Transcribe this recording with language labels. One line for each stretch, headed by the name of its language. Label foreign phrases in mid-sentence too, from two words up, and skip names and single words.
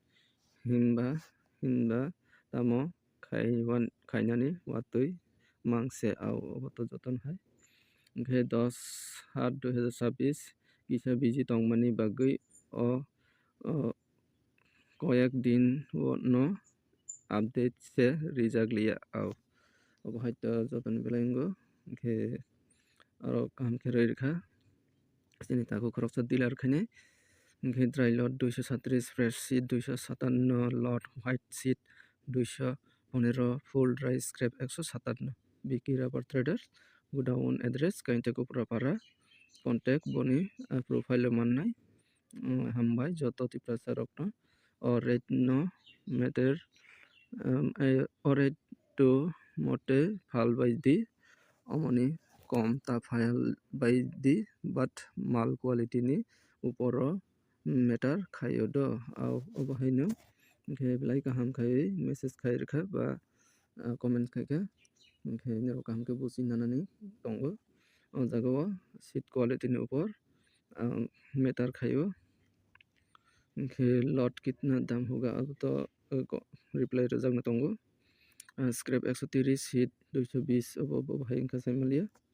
Kok Borok: hinba tamo khainani watui mangse au oboto joton hai hingkhe 10/7/2026 kisa biji tongmani bagui o koyak din no update se rijakliya au obohai to joton belai ongo hingkhe aro kaham khe roi rwkha chini taku khoroksa dealer khainai hingkhe
English: dry load
Kok Borok: 237
English: fresh seat
Kok Borok: 257
English: lot white seat
Kok Borok: 215
English: full dry scrap
Kok Borok: 157 Vicky Rubber Traders
English: godown address
Kok Borok: Kaintakupara contact boni profile o mannai hambai joto tipasa rokno rate
English: no matter
Kok Borok: rate to mote phal bai di omoni kom ta phal bai di but mal quality ni uporo matter khaio do au obohai no hingkhe belai kaham khai message khai rwkha ba comment khaikha hingkhe nero kaham khe buji nanani tongo o jagao
English: seat quality
Kok Borok: ni upor matter khaio hingkhe lot
Hindi: kitna dam hoga
Kok Borok: aboto reply rwjakna tongo scrap 130 seat 220 obo bahai wngkha saimanliya